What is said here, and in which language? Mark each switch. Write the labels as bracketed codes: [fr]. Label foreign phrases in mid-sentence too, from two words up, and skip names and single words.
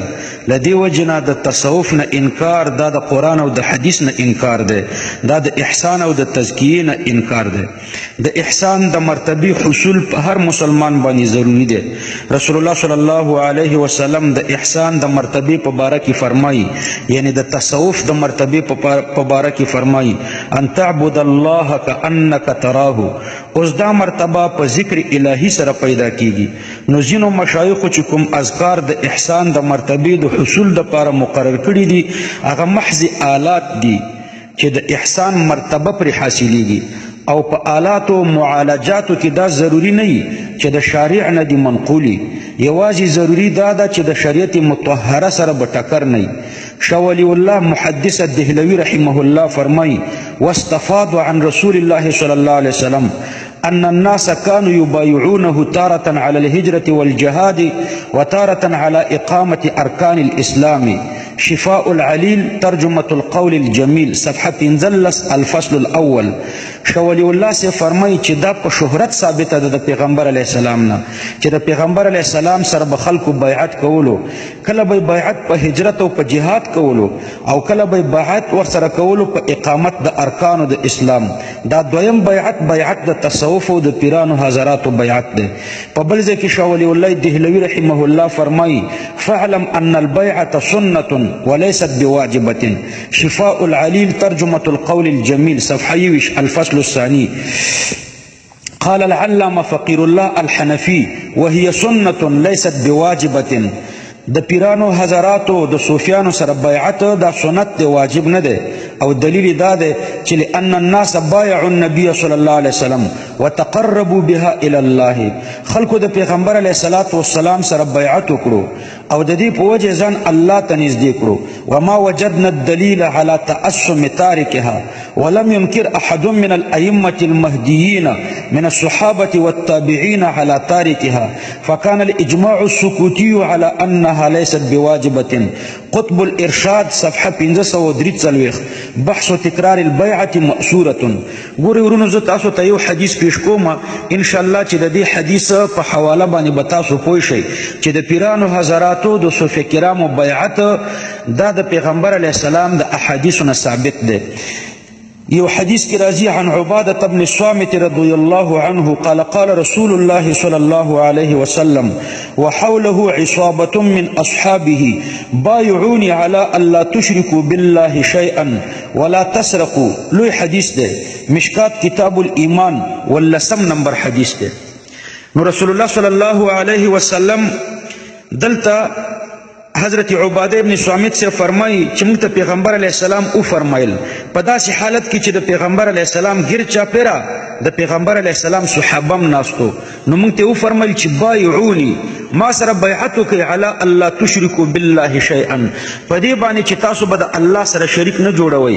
[ps] له دې وجې نه د تصوف نه انکار دا د قرآن او د حدیث نه انکار دی، دا د احسان او د تزکیې نه انکار دی. د احسان د مرتبې حصول په هر مسلمان باندې ضروری دی. [ar] رسول الله صلی الله علیه وسلم [ps] د احسان د مرتبې په باره کې فرمایي، یعنی د تصوف د مرتبې په باره کې فرمایي [ar] ان تعبد الله کأنک تراه. [ps] اوس دا مرتبه په ذکر الهی سره پیدا کیږي. نو ځینو مشایخو چې کوم اذکار د احسان د مرتبې د حصول دپاره مقرر کړي دي، هغه محض آلات دي چې د احسان مرتبه پرې حاصلیږي، او په آلاتو معالجاتو کې دا ضروری نه وي چې د شارع نه دي منقولي، یوازې ضروری دا ده چې د شریعت مطهره سره به ټکر نه وي. [ar] شاه ولی الله محدث دهلوي رحمه الله فرمایي واستفاض عن رسول الله صلی الله علیه وسلم أن الناس كانوا يبايعونه تارة على الهجرة والجهاد وتارة على إقامة أركان الإسلام. شفاء العليل ترجمة القول الجميل صفحة 15 الفصل الأول. [ps] شولی الله سے فرمائی چې دا په شهرت ثابته ده د پیغمبر [ar] علیه السلام [ps] نه، چې د پیغمبر [ar] علیه السلام [ps] سره به خلکو بیعت کولو، کله به بیعت په هجرت او په جهاد کولو، او کله به بیعت ورسره کولو په اقامت د ارکانو د اسلام. دا دویم بیعت بیعت د تصوف او د پیرانو حضراتو بیعت ده. په بل ځای کې شاه ولی الله دهلوي [ar] رحمه الله [ps] فرمایي [ar] فاعلم ان البيعة سنة وليست بواجبة. شفاء العليل ترجمة القول الجميل صفحة 20 الفصل الثاني. قال العلامة فقير الله الحنفي وهي سنة ليست بواجبة. [ps] د پیرانو حضراتو د صوفیانو سره بیعت دا سنت دی، واجب نه دی. او دلیل دا دی چې [ar] لأن الناس بايعوا النبي صلی الله علیه وسلم وتقربوا بها الى الله. [ps] خلکو د پیغمبر [ar] علیه الصلاة والسلام [ps] سره بیعت وکړو او د دې په وجه ځان الله ته نږدې کړو. [ar] وما وجدنا الدليل على تأسم تاركها ولم ينكر أحد من الأئمة المهديين من الصحابة والتابعين على تاركها، فكان الإجماع السكوتي على أنها ليست بواجبة. قطب الإرشاد صفحة 543 بحث تکرار البيعة مأسورة. [ps] ګورئ ورونو زه تاسو ته یو حدیث پیش کوم، انشاءالله چې د دې حدیث په حواله باندې به تاسو پوه شئ چې د پیرانو حضراتو د صوفیه کرامو بیعت دا د پیغمبر [ar] علیه السلام [ps] د احادیثو نه ثابت دی. یو حدیث کی [ar] راضی عن عبادة بن الصامت رضی الله عنه قال قال رسول الله صلی الله علیه وسلم وحوله عصابة من أصحابه بايعوني على ألا تشركوا بالله شيئا ولا تسرقوا. [ps] لوی حدیث ده، مشکات کتاب الایمان واللسم نمبر حدیث ده. نو [ar] رسول الله صلی الله علیه وسلم [ps] دلتا حضرت عباده ابن صامت سے فرمائی چې موږ ته پیغمبر [ar] علیه السلام [ps] او فرمایل په داسې حالت کې چې د پیغمبر [ar] علیه السلام [ps] غیر چاپیره د پیغمبر [ar] علیه السلام [ps] صحابه هم ناستو. نو موږ ته او فرمایل چې بایعوني، ما سره بیعت وکړئ [ar] علی الله تشرکوا بالله شیئا، [ps] په دې باندې چې تاسو به د الله سره شریک نه جوړوئ.